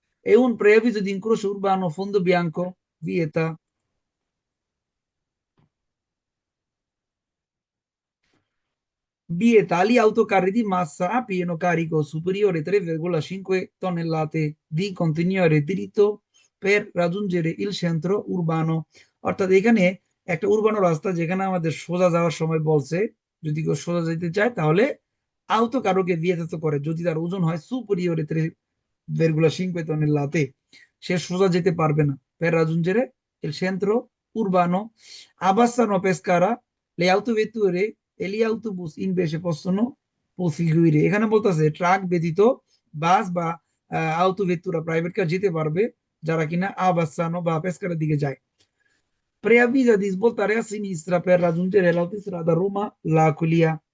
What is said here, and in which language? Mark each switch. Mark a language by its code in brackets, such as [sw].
[it] E un preavviso di incrocio urbano fondo bianco vieta agli autocarri di massa a pieno carico superiore 3,5 tonnellate di continuare diritto per raggiungere il centro urbano। [bn] অর্থাৎ এখানে একটা উর্বানো রাস্তা, যেখানে আমাদের সোজা যাওয়ার সময় বলছে যদি কেউ সোজা যেতে চায় তাহলে আউতো কারোকে vietato করে যদি তার ওজন হয় [it] superiore 3,5 tonnellate, [bn] সে সোজা যেতে পারবে না। [it] per raggiungere il centro urbano abbassano Pescara le autovetture e gli autobus invece possono proseguire। [bn] এখানে বলতেছে ট্রাক ব্যতীত বাস বা আউটোভেতুরা প্রাইভেট কার যেতে পারবে যারা কিনা আবাসানো বা পেসকারের দিকে যায়। [it] Preavvisa di svoltare a sinistra per raggiungere l'autostrada Roma L'Aquila।